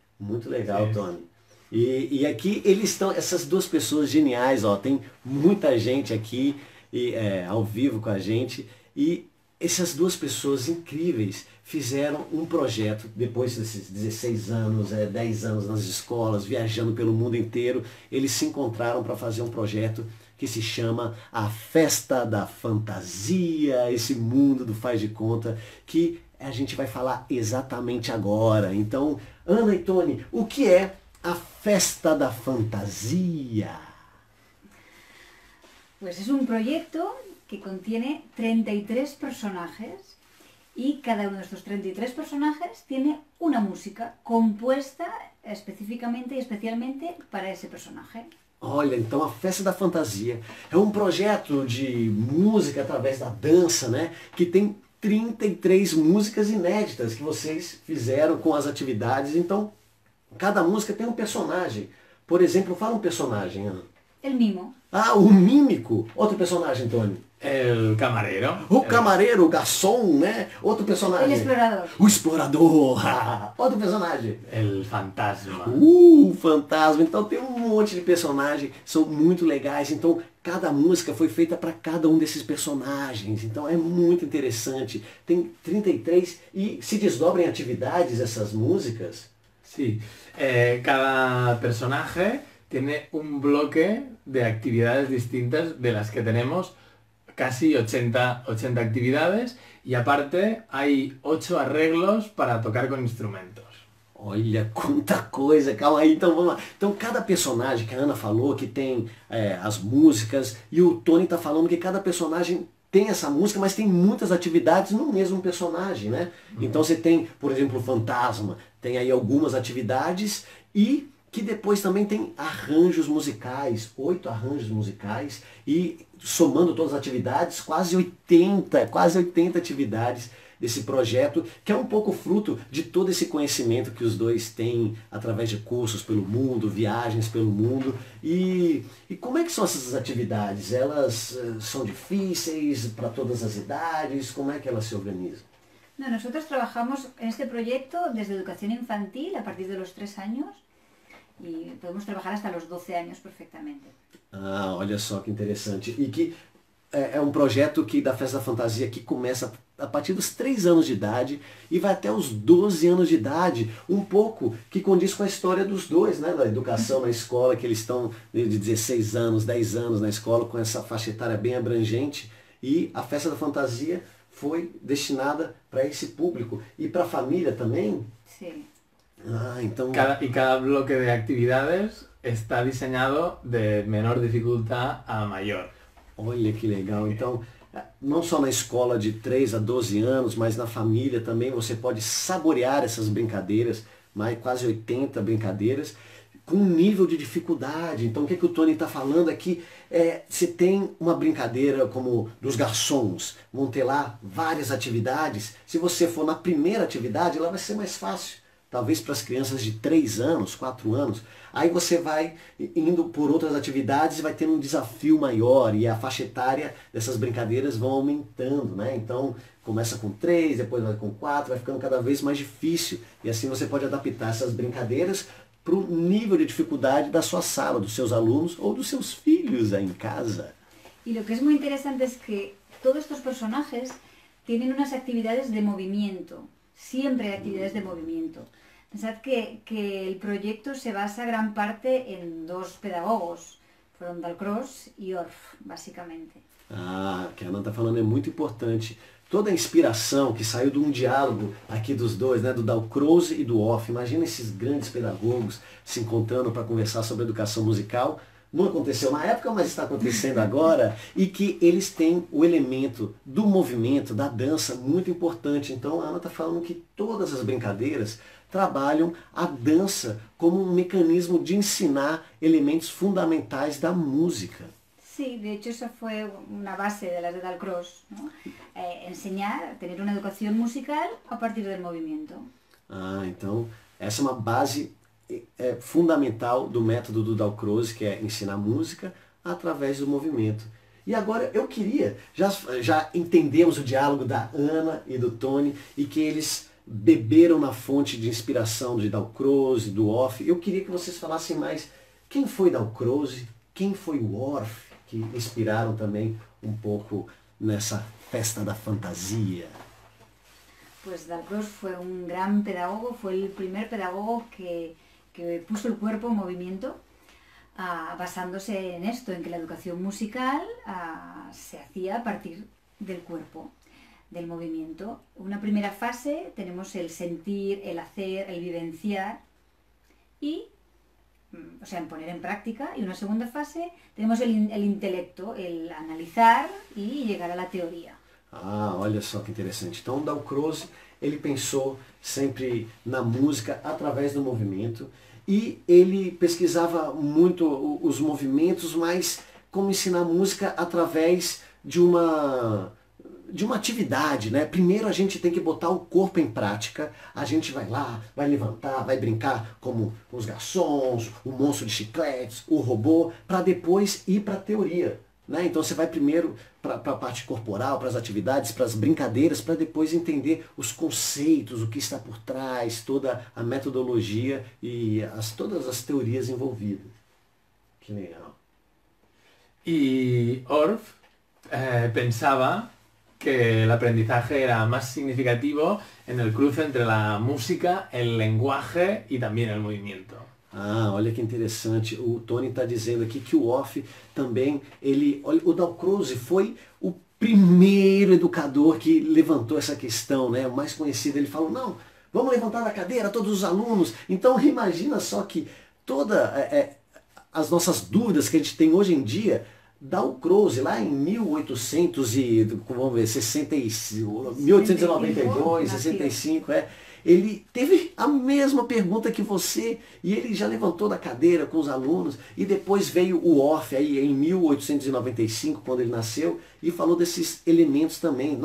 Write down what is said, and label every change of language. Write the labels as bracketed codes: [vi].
[pt] Muito legal, Tony. E aqui eles estão, essas duas pessoas geniais, ó, tem muita gente aqui ao vivo com a gente, e essas duas pessoas incríveis fizeram um projeto, depois desses 16 anos, 10 anos nas escolas, viajando pelo mundo inteiro, eles se encontraram para fazer um projeto que se chama A Festa da Fantasia, esse mundo do faz de conta, que a gente vai falar exatamente agora. Então, Ana e Tony, o que é a Festa da Fantasia? [es] Pues es un proyecto que contiene 33 personajes y cada uno de estos 33 personajes tiene una música compuesta específicamente y especialmente para ese personaje. [pt] Olha, então a Festa da Fantasia é um projeto de música através da dança, né? Que tem 33 músicas inéditas que vocês fizeram com as atividades. Então, cada música tem um personagem. Por exemplo, fala um personagem, Ana. [es] El mimo. [pt] Ah, o mímico. Outro personagem, Tony. [es] El camarero. [pt] O camareiro, o garçom, né? Outro personagem. [es] El explorador. [pt] O explorador. Outro personagem. [es] El fantasma. [pt] Fantasma. Então tem um monte de personagens, são muito legais. Então cada música foi feita para cada um desses personagens. Então é muito interessante. Tem 33 e se desdobram em atividades essas músicas. [es] Sí, cada personaje tiene un bloque de actividades distintas de las que tenemos casi 80 actividades y aparte hay 8 arreglos para tocar con instrumentos. [pt] Olha, quanta coisa, calma aí, então vamos lá. Então cada personagem que a Ana falou que tem as músicas e o Tony tá falando que cada personagem tem essa música, mas tem muitas atividades no mesmo personagem, né? Então você tem, por exemplo, o Fantasma, tem aí algumas atividades e que depois também tem arranjos musicais, 8 arranjos musicais e somando todas as atividades, quase 80 atividades desse projeto, que é um pouco fruto de todo esse conhecimento que os dois têm através de cursos pelo mundo, viagens pelo mundo. E como é que são essas atividades? Elas são difíceis para todas as idades? Como é que elas se organizam? [es] No, nosotros trabajamos en este proyecto desde educación infantil a partir de los 3 años y podemos trabajar hasta los 12 años perfectamente. [pt] Ah, olha só que interessante. E que é um projeto que da Festa da Fantasia que começa a partir dos 3 anos de idade e vai até os 12 anos de idade, um pouco que condiz com a história dos dois, né, da educação na escola, que eles estão de 16 anos, 10 anos na escola, com essa faixa etária bem abrangente, e a Festa da Fantasia foi destinada para esse público. E para a família também? Sim. Ah, então... [es] Cada bloque de actividades está diseñado de menor dificultad a mayor. [pt] Olha que legal. Então, não só na escola de 3 a 12 anos, mas na família também você pode saborear essas brincadeiras, mais quase 80 brincadeiras, com um nível de dificuldade. Então o que o Tony está falando aqui se tem uma brincadeira como dos garçons, vão ter lá várias atividades, se você for na primeira atividade, ela vai ser mais fácil. Talvez para as crianças de 3 anos, 4 anos, aí você vai indo por outras atividades e vai tendo um desafio maior e a faixa etária dessas brincadeiras vão aumentando, né? Então começa com 3, depois vai com 4, vai ficando cada vez mais difícil e assim você pode adaptar essas brincadeiras para o nível de dificuldade da sua sala, dos seus alunos ou dos seus filhos aí em casa. [es] Y lo que es muy interesante es que todos estos personajes tienen unas actividades de movimiento, siempre hay actividades de movimiento. Pensad que el proyecto se basa gran parte en 2 pedagogos, fueron Dalcroze y Orff, basicamente. [pt] Ah, o que a Ana está falando é muito importante. Toda a inspiração que saiu de um diálogo aqui dos dois, né, do Dalcroze e do Orff. Imagina esses grandes pedagogos se encontrando para conversar sobre educação musical. Não aconteceu na época, mas está acontecendo agora. E que eles têm o elemento do movimento, da dança, muito importante. Então a Ana está falando que todas as brincadeiras trabalham a dança como um mecanismo de ensinar elementos fundamentais da música. [es] Sí, de hecho esa fue una base de las de Dalcroze, ¿no? Enseñar, tener una educación musical a partir del movimiento. [pt] Ah, então essa é uma base fundamental do método do Dalcroze, que é ensinar música através do movimento. E agora eu queria, já entendemos o diálogo da Ana e do Tony e que eles beberam na fonte de inspiração de Dalcroze, do Orff. Eu queria que vocês falassem mais quem foi Dalcroze, quem foi o Orff, que inspiraram também um pouco nessa Festa da Fantasia. [es] Pues Dalcroze fue un gran pedagogo, fue el primer pedagogo que puso el cuerpo en movimiento, basándose en esto, en que la educación musical se hacía a partir del cuerpo. del movimiento. Una primera fase tenemos el sentir, el hacer, el vivenciar y, o sea, en poner en práctica. Y una segunda fase tenemos el intelecto, el analisar y llegar a la teoría. [pt] Ah, olha só que interessante. Então, o Dalcroze, ele pensou sempre na música através do movimento e ele pesquisava muito os movimentos, mas como ensinar música através de uma atividade, né? Primeiro a gente tem que botar o corpo em prática, a gente vai lá, vai levantar, vai brincar como os garçons, o monstro de chicletes, o robô, para depois ir para a teoria. Né? Então você vai primeiro para a parte corporal, para as atividades, para as brincadeiras, para depois entender os conceitos, o que está por trás, toda a metodologia e todas as teorias envolvidas. Que legal. [es] Y Orff pensaba que el aprendizaje era más significativo en el cruce entre la música, el lenguaje y también el movimiento. [pt] Ah, olha que interessante. O Tony está dizendo aqui que o Orff também, o Dalcroze foi o primeiro educador que levantou essa questão, né? O mais conhecido, ele falou, não, vamos levantar da cadeira todos os alunos. Então imagina só que todas as nossas dúvidas que a gente tem hoje em dia, Dalcroze, lá em 1892, 65, ele teve a mesma pergunta que você e ele já levantou da cadeira com os alunos e depois veio o Orff aí em 1895, quando ele nasceu, e falou desses elementos também.